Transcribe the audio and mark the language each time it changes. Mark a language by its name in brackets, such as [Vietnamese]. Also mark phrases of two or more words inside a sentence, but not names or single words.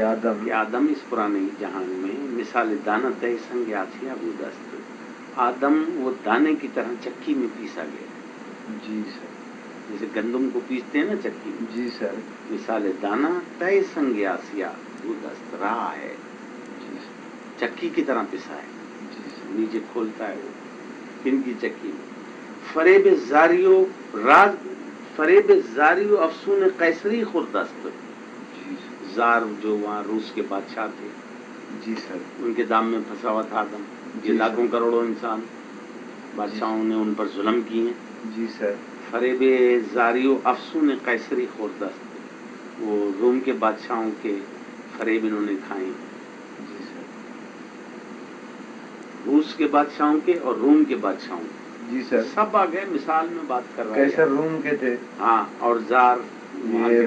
[Urdu] آدم اس پرانے جہان میں [Persian] مثال دانہ تہی سنگ آسیہ بودست، [Urdu] آدم وہ دانے کی طرح چکی میں پیسا گیا. جی سر. جیسے گندم کو پیستے ہیں نا چکی میں، جی سر. [Persian] مثال دانہ تہی سنگ آسیہ بودست، [Urdu] رہا ہے جی سر. چکی کی طرح پسا ہے. جی سر. نیچے کھولتا ہے وہ کن کی چکی میں. [Persian] فریب زاریو افسون قیصری خوردست. [Urdu] جی سر. زار جو وہاں روس کے بادشاہ تھے، جی سر. ان کے دام میں پھنسا ہوا تھا آدم. جی یہ لاکھوں سر. کروڑوں انسان، بادشاہوں نے ان پر ظلم کیے ہیں. جی سر. [Persian] فریب زاریو افسون قیصری خوردست، [Urdu] وہ روم کے بادشاہوں کے فریب انہوں نے کھائے. جی سر. روس کے بادشاہوں کے اور روم کے بادشاہوں کے. جی سر. سب آ گئے، مثال میں بات کر رہا ہے. قیصر روم کے تھے. ہاں، اور زار وہاں یہ